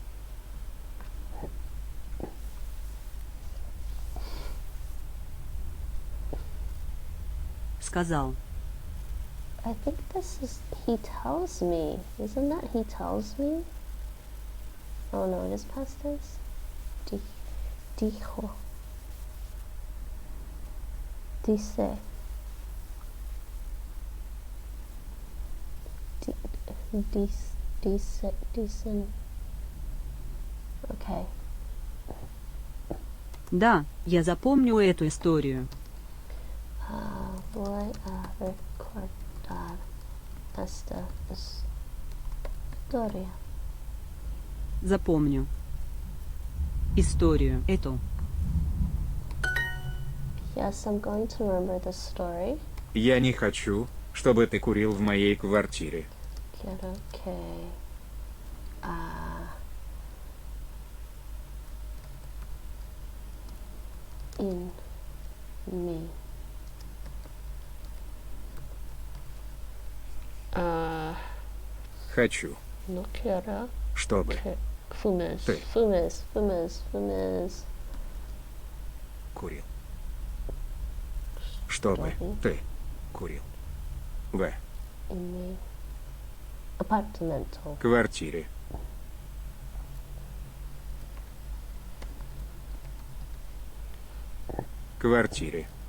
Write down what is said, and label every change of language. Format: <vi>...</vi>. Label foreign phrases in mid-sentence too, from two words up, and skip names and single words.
<ru>Сказал.</ru> <en>I think this is he tells me. Isn't that he tells me? Oh no, it is past tense.</en> <es>Dijo. Dice. Dicen.</es> <en>Okay.</en> <ru>Да, я запомню эту историю.</ru> <es>Voy a recordar esta historia.</es> <ru>Запомню. Историю эту.</ru> <en>Yes, I'm going to remember this story.</en> <ru>Я не хочу, чтобы ты курил в моей квартире.</ru> <es>Quiero que</es> <en>in me.</en> <ru>Хочу,</ru> <es>No quiero</es> <ru>чтобы</ru> <es>que fumes.</es> <ru>Ты.</ru> <es>Fumes.</es> <ru>курил. Чтобы ты курил. В</ru> <en>In me. Apartamento.</en> <ru>квартире. Квартире.</ru>